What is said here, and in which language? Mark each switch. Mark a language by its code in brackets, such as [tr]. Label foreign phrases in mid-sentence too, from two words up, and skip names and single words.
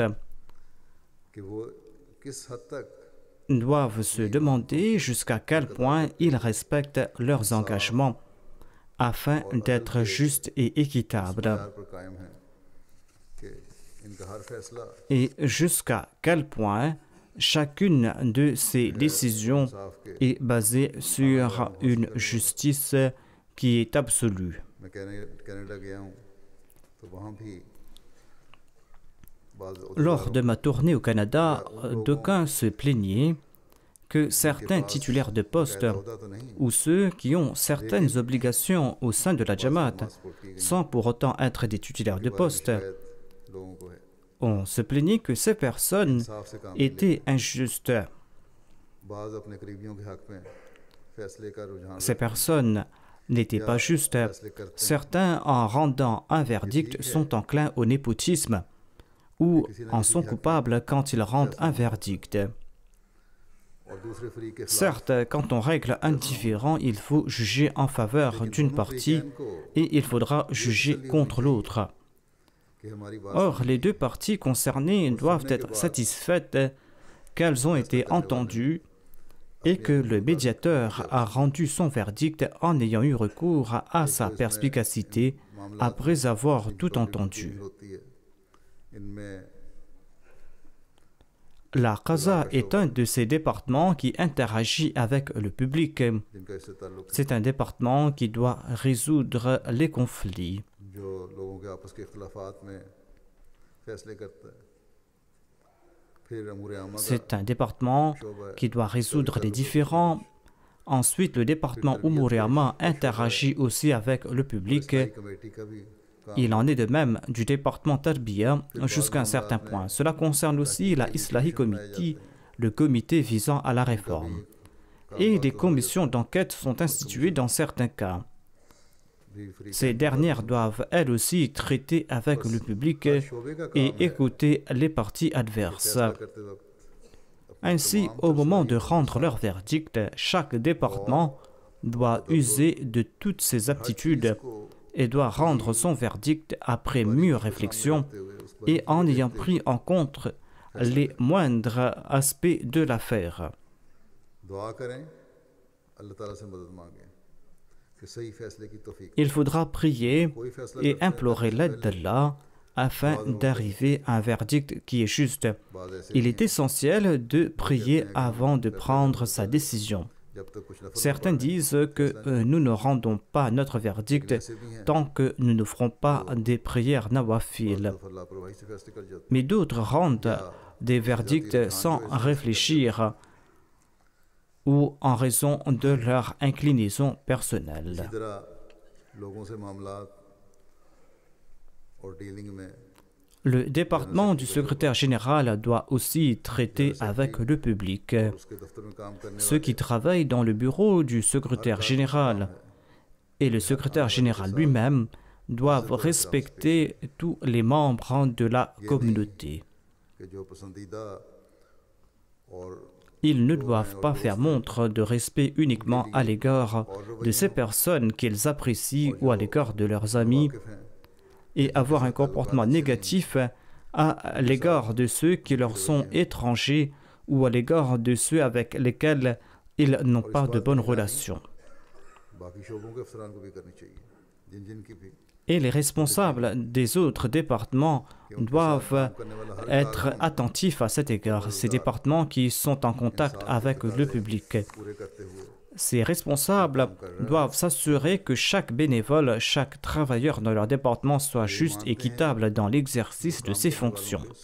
[ur] کہ وہ کس حد تک [fr] doivent se demander jusqu'à quel point ils respectent leurs engagements afin d'être justes et équitables, [ur] پیار پر قائم ہے کہ ان کا ہر فیصلہ [fr] et jusqu'à quel point chacune de ces décisions [ur] انصاف کے [fr] est basée sur une justice qui est absolue. [ur] میں کینیڈا گیا ہوں تو وہاں بھی [fr] Lors de ma tournée au Canada, d'aucuns se plaignaient que certains titulaires de poste [ur] ہوتا تو نہیں [fr] ou ceux qui ont certaines obligations au sein de la Jamaat, sans pour autant être des titulaires de poste, [ur] شاید لوگوں کو ہے [fr] on se plaignait que ces personnes [ur] انصاف سے کام [fr] étaient injustes. [ur] بعض اپنے قریبیوں کے حق میں فیصلے کا رجحان [fr] Ces personnes n'étaient pas justes. [ur] فیصلے کرتے ہیں [fr] Certains, en rendant un verdict, sont enclins au népotisme ou en sont coupables quand ils rendent un verdict. [ur] اور دوسرے فریق کے خلاف [fr] Certes, quand on règle un différend, il faut juger en faveur d'une partie et il faudra juger contre l'autre. [ur] کہ ہماری بات [fr] Or, les deux parties concernées doivent être satisfaites qu'elles ont été entendues et que le médiateur a rendu son verdict en ayant eu recours à sa perspicacité après avoir tout entendu. [ur] ہوتی ہے ان میں [fr] La Qaza est un de ces départements qui interagit avec le public. [ur] جن کا اس سے تعلق ہے, [fr] C'est un département qui doit résoudre les conflits. [ur] جو لوگوں کے آپس کے اختلافات میں فیصلے کرتا ہے پھر امور عامہ کا [fr] C'est un département [ur] شعبہ ہے [fr] qui doit résoudre les différends. Ensuite, le département Umur-e-Amma interagit aussi avec le public. [ur] اصلاحی کمیٹی کا بھی کام [fr] Il en est de même du département Tarbiya jusqu'à un certain point. Cela concerne aussi la Islahi Committee, le comité visant à la réforme. Et des commissions d'enquête sont instituées dans certains cas. [ur] بھی فریق [fr] Ces dernières doivent elles aussi traiter avec le public [ur] شعبے کا کام [fr] et [ur] ہے [fr] écouter les parties adverses. [ur] فیصلہ کرتے وقت [fr] Ainsi, au moment de rendre leur verdict, chaque département doit user de toutes ses aptitudes [ur] کو [fr] et doit rendre son verdict après mûre réflexion [ur] کرتے ہوئے اس پر [fr] et en ayant pris en compte les moindres aspects de l'affaire. [ur] دعا کریں اللہ تعالیٰ سے مدد مانگیں کہ صحیح فیصلے کی توفیق [fr] Il faudra prier [ur] کوئی فیصلہ [fr] et [ur] کرتے ہیں, [fr] implorer l'aide d'Allah afin d'arriver à un verdict qui est juste. [ur] بعد ایسے [fr] Il est essentiel de prier avant de prendre sa décision. [ur] جب تک کچھ نفل [fr] Certains disent que nous ne rendons pas notre verdict [ur] ایسے بھی ہیں [fr] tant que nous ne ferons pas des prières nawafil. [ur] نفل لاپرواہی سے فیصلے کر جاتے [fr] Mais d'autres rendent des verdicts sans réfléchir ou en raison de leur inclinaison [ur] ہیں [fr] personnelle. [ur] اسی طرح لوگوں سے معاملات اور ڈیلنگ میں [fr] Le département du secrétaire général doit aussi traiter avec le public. [ur] اور اس کے دفتر میں کام کرنے [fr] Ceux qui travaillent dans le bureau du secrétaire général et le secrétaire général lui-même doivent respecter tous les membres de la communauté. [ur] کہ جو پسندیدہ اور [fr] Ils ne doivent pas faire montre de respect uniquement à l'égard de ces personnes qu'ils apprécient ou à l'égard de leurs amis [ur] واقف ہیں [fr] et avoir un comportement négatif à l'égard de ceux qui leur sont étrangers ou à l'égard de ceux avec lesquels ils n'ont pas de bonnes relations. [ur] باقی شعبوں کے افسران کو بھی کرنی چاہیے جن جن کی بھی [fr] Et les responsables des autres départements doivent être attentifs à cet égard. Ces départements qui sont en contact avec le public. Ces responsables doivent s'assurer que chaque bénévole, chaque travailleur dans leur département soit juste et équitable dans l'exercice de ses fonctions.